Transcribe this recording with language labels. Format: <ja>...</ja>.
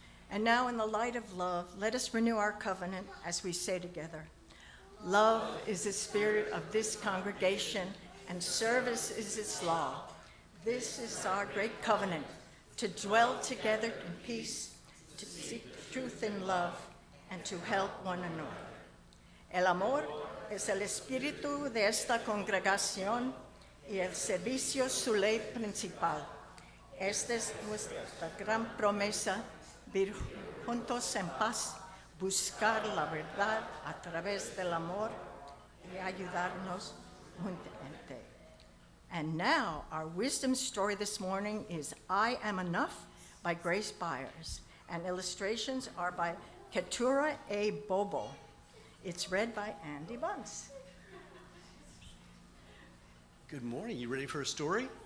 <en>And now in the light of love, let us renew our covenant as we say together, love is the spirit of this congregation and service is its law. This is our great covenant, to dwell together in peace, to seek truth in love, and to help one another.</en> <es>El amor es el espíritu de esta congregación y el servicio su ley principal. Esta es nuestra gran promesa, vivir juntos en paz, buscar la verdad a través del amor y ayudarnos mutuamente.</es> <en>And now, our wisdom story this morning is I Am Enough by Grace Byers, and illustrations are by Keturah A. Bobo. It's read by Andy Bunce. Good morning. You ready for a story?</en>